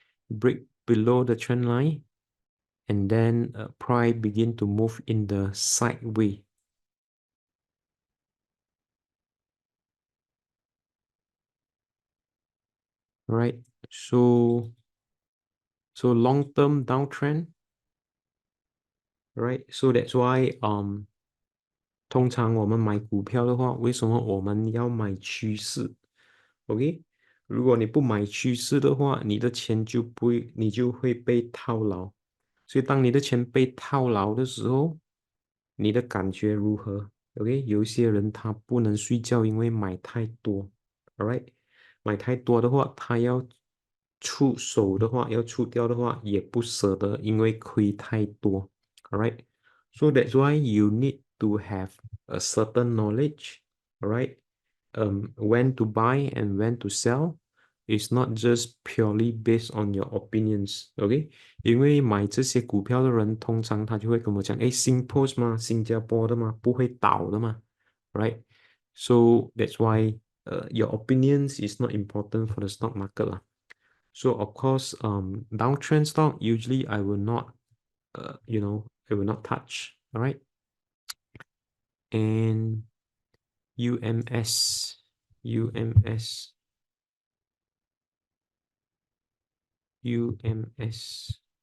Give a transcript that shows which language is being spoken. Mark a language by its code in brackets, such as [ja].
[en] Break below the trend line, and then price begin to move in the sideway. Right, so long-term downtrend, right? So that's why [zh] 通常我们买股票的话，为什么我们要买趋势？OK，如果你不买趋势的话，你的钱就不会，你就会被套牢。所以当你的钱被套牢的时候，你的感觉如何？OK，有一些人他不能睡觉，因为买太多，Alright，买太多的话，他要出手的话，要出掉的话，也不舍得，因为亏太多，Alright。 [en] So that's why you need to have a certain knowledge, alright? When to buy and when to sell. It's not just purely based on your opinions, okay? [zh] 因为买这些股票的人，通常他就会跟我讲，哎，SingPost 嘛，新加坡的嘛，不会倒的嘛，right? [en] So that's why your opinions is not important for the stock market lah. So of course, downtrend stock usually I will not, I will not touch, all right? And UMS, UMS, UMS.